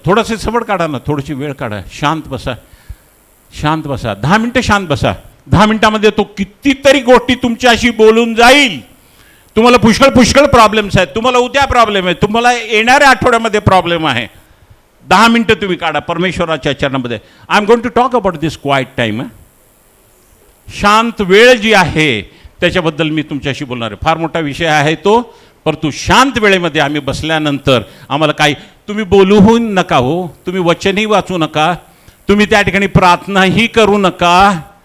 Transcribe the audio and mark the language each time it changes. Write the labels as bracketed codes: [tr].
[mr] थोडंसं सवड काढा ना, थोडीशी वेळ काढा, शांत बसा, शांत बसा, 10 मिनटं शांत बसा. 10 मिनटामध्ये तो कितीतरी गोष्टी तुमच्याशी बोलून जाईल. तुम्हाला पुष्कळ प्रॉब्लेम्स आहेत, तुम्हाला उद्या प्रॉब्लेम आहे, तुम्हाला येणाऱ्या आठवड्यामध्ये प्रॉब्लेम आहे. 10 मिनटं तुम्ही काढा परमेश्वराच्या चरणामध्ये. [en] I am going to talk about this quiet time. [mr] शांत वेळ जी आहे त्याच्याबद्दल मी तुमच्याशी बोलणार आहे. फार मोठा विषय आहे तो, परंतु शांत वेळेमध्ये आम्ही बसल्यानंतर आम्हाला काही, तुम्ही बोलूही नका हो, तुम्ही वचनही वाचू नका, तुम्ही त्या ठिकाणी प्रार्थनाही करू नका.